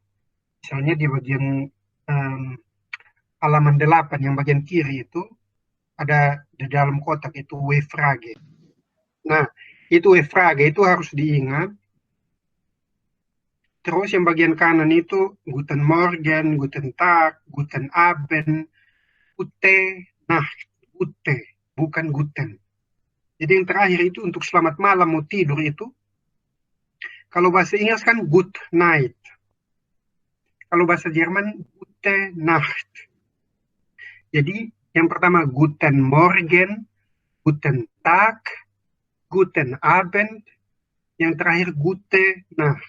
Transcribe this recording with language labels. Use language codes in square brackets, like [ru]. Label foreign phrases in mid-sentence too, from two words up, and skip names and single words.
[id] Misalnya di bagian halaman 8 yang bagian kiri itu ada di dalam kotak itu W-frage. Nah, itu W-frage itu harus diingat. Terus yang bagian kanan itu [de] Guten Morgen, Guten Tag, Guten Abend, Gute Nacht, Gute, [id] bukan Guten. Jadi yang terakhir itu untuk selamat malam mau tidur itu, kalau bahasa Inggris kan [en] Good Night. [id] Kalau bahasa Jerman [de] Gute Nacht. [id] Jadi yang pertama Guten Morgen, Guten Tag, Guten Abend, yang terakhir [de] Gute Nacht.